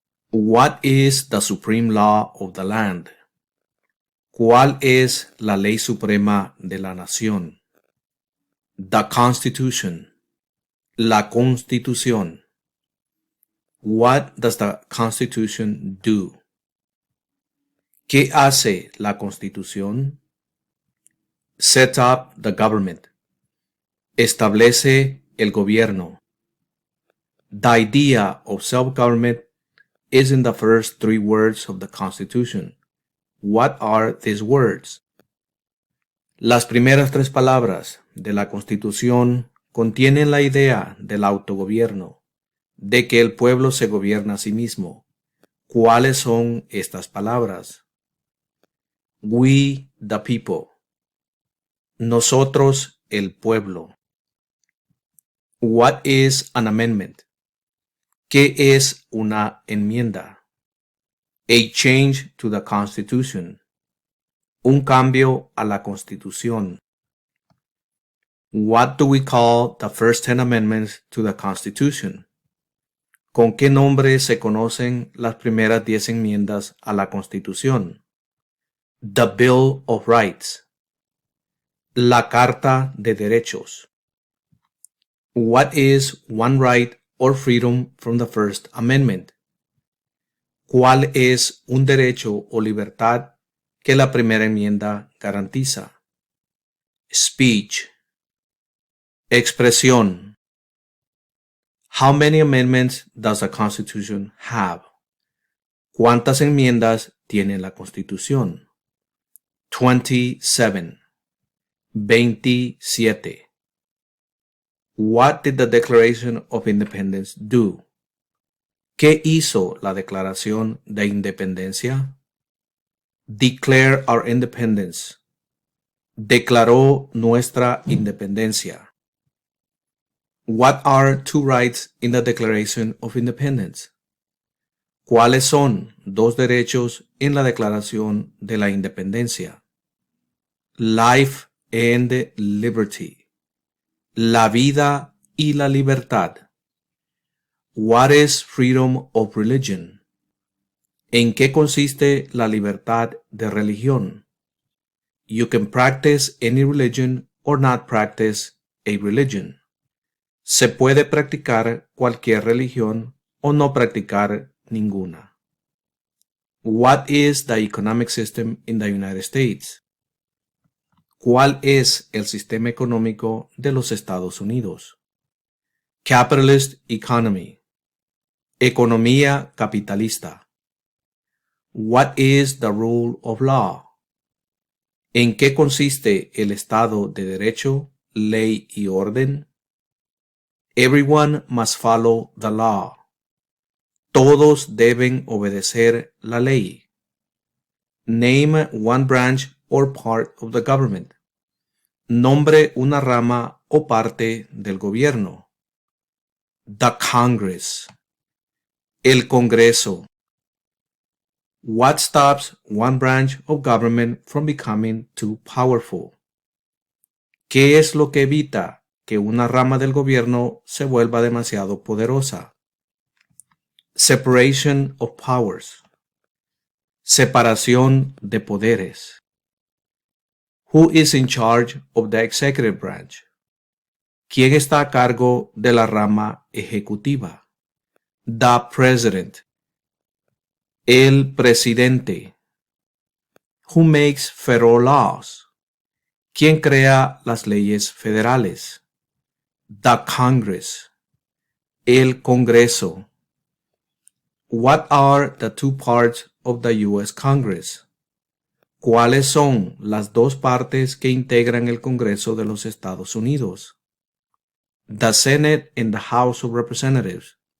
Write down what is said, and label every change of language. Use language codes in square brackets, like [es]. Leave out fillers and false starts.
[en] What is the supreme law of the land? [es] ¿Cuál es la ley suprema de la nación? [en] The Constitution. [es] La Constitución. [en] What does the Constitution do? [es] ¿Qué hace la Constitución? [en] Set up the government. [es] Establece el gobierno. [en] The idea of self-government is in the first three words of the Constitution. What are these words? [es] Las primeras tres palabras de la Constitución contienen la idea del autogobierno, de que el pueblo se gobierna a sí mismo. ¿Cuáles son estas palabras? [en] We, the people. [es] Nosotros, el pueblo. [en] What is an amendment? [es] ¿Qué es una enmienda? [en] A change to the Constitution. [es] Un cambio a la Constitución. [en] What do we call the first 10 amendments to the Constitution? [es] ¿Con qué nombre se conocen las primeras 10 enmiendas a la Constitución? [en] The Bill of Rights. [es] La Carta de Derechos. [en] What is one right or freedom from the First Amendment? [es] ¿Cuál es un derecho o libertad que la primera enmienda garantiza? [en] Speech. [es] Expresión. [en] How many amendments does the Constitution have? [es] ¿Cuántas enmiendas tiene la Constitución? [en] 27. 27. What did the Declaration of Independence do? [es] ¿Qué hizo la Declaración de Independencia? [en] Declare our independence. [es] Declaró nuestra independencia. [en] What are two rights in the Declaration of Independence? [es] ¿Cuáles son dos derechos en la Declaración de la Independencia? [en] Life and liberty. [es] La vida y la libertad. [en] What is freedom of religion? [es] ¿En qué consiste la libertad de religión? [en] You can practice any religion or not practice a religion. [es] Se puede practicar cualquier religión o no practicar ninguna. [en] What is the economic system in the United States? [es] ¿Cuál es el sistema económico de los Estados Unidos? [en] Capitalist economy. [es] Economía capitalista. [en] What is the rule of law? [es] ¿En qué consiste el Estado de Derecho, ley y orden? [en] Everyone must follow the law. [es] Todos deben obedecer la ley. [en] Name one branch or part of the government. [es] Nombre una rama o parte del gobierno. [en] The Congress. [es] El Congreso. [en] What stops one branch of government from becoming too powerful? [es] ¿Qué es lo que evita que una rama del gobierno se vuelva demasiado poderosa? [en] Separation of powers. [es] Separación de poderes. [en] Who is in charge of the executive branch? [es] ¿Quién está a cargo de la rama ejecutiva? [en] The president. [es] El presidente. [en] Who makes federal laws? [es] ¿Quién crea las leyes federales? [en] The Congress. [es] El Congreso. [en] What are the two parts of the U.S. Congress? [es] ¿Cuáles son las dos partes que integran el Congreso de los Estados Unidos? [en] The Senate and the House of Representatives.